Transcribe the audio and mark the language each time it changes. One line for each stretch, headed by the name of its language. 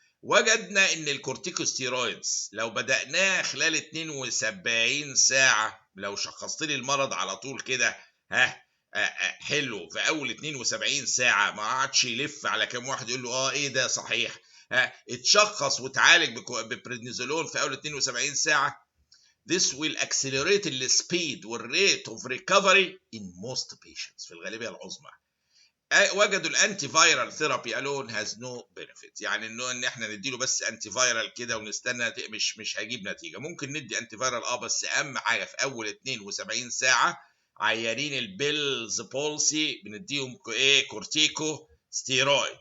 Arabic: وجدنا ان الكورتيكوستيرويدز لو بدأناه خلال 72 ساعة، لو شخصت لي المرض على طول كده حلو في اول 72 ساعة، ما قعدش يلف على كام واحد يقول له ايه ده صحيح، اتشخص وتعالج ببريدنيزولون في اول 72 ساعة.
English: This will accelerate the speed والrate of recovery in most patients
Arabic: في الغالبية العظمى. وجدوا الانتي فايرال ثيرابي
English: alone has no benefit،
Arabic: يعني انه ان احنا نديله بس انتي فايرال كده ونستنى مش هيجيب نتيجه. ممكن ندي انتي فايرال بس اهم حاجه في اول 72 ساعه عيانين البيلز بولسي بنديهم كورتيكو ستيرويد.